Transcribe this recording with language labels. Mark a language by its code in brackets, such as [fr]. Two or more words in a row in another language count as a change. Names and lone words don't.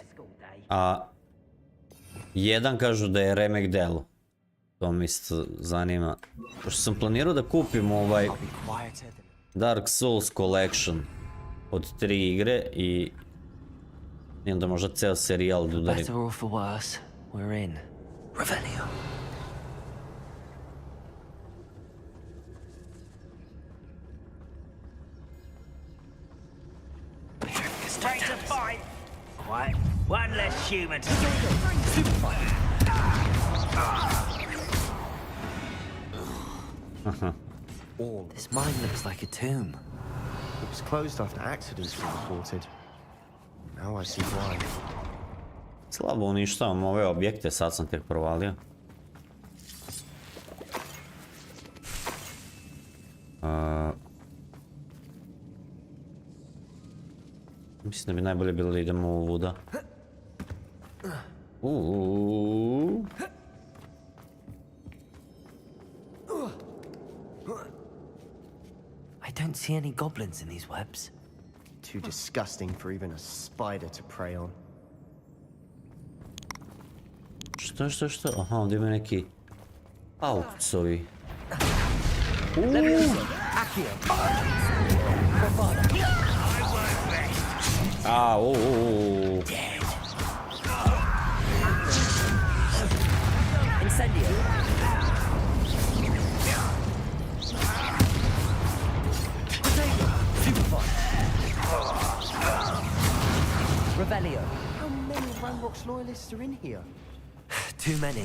[sr] A 1 kažu da je remek delo, to mi isto zanima. Pošto sam planirao da kupim Dark Souls Collection od 3 igre i onda možda ceo serijal da udarim. [en] Better or for worse, we're in. Revelio. Straight to fight. Quite. One less human to This mine looks like a tomb. It was closed after accidents were reported. Now I see why. [sr] Slabo uništavam ove objekte, sad sam tek provalio. Mislim da bi najbolje bilo da idemo u vuda. [en] I don't see any goblins in these webs. Too disgusting for even a spider to prey on. [sr] Što? Aha, ovdje ima neki paukcovi. [en] Incendio. Revelio. How many Ranrock's loyalists are in here? Too many.